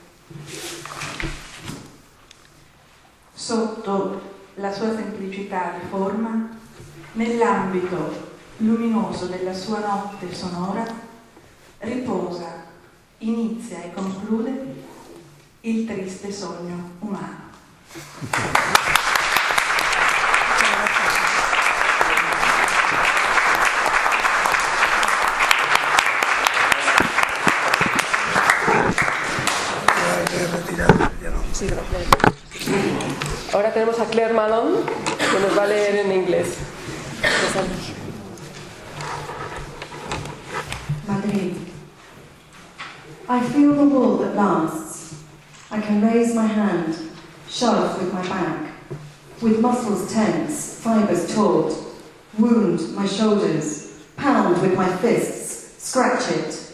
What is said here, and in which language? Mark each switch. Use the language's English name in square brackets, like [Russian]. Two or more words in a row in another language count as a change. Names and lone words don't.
[Italian] Sotto la sua semplicità di forma, nell'ambito luminoso della sua notte sonora, riposa, inizia e conclude il triste sogno umano. [Spanish] Sí, gracias. Ahora tenemos a Claire Malone, que nos va a leer en inglés. Madrid. [English] I feel the wall that lasts. I can raise my hand, shove with my back, with muscles tense, fibers taut, wound my shoulders, pound with my fists, scratch it.